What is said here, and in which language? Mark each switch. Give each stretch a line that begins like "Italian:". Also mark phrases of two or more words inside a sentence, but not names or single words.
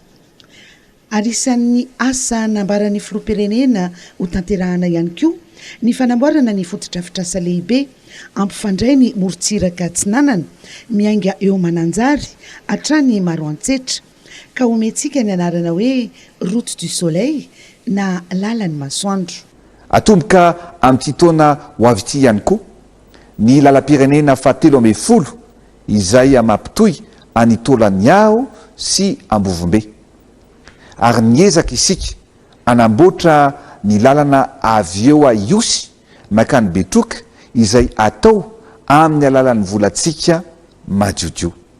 Malagasy: Arisan'ny asa nambaran'ny filoham-pirenena ho tanterahana ihany koa ny fanamboarana ny fotodrafitrasa lehibe ampifandray ny morontsiraka Atsinanana miainga eo Mananjary hatrany Maroantsetra ka omentsika ny anarana hoe
French: route du soleil
Malagasy: na lalan'ny masoandro. Atomboka amin'ity taona ho avy ity ihany koa ny lalam-pirenena fahatelo amby folo izay mampitohy any Tolaniao sy Ambovombe ary niezaka isika anamboatra ny lalana avy eo a Iosy makany Betroka izay atao amin'ny alalan'ny volantsika madiodio.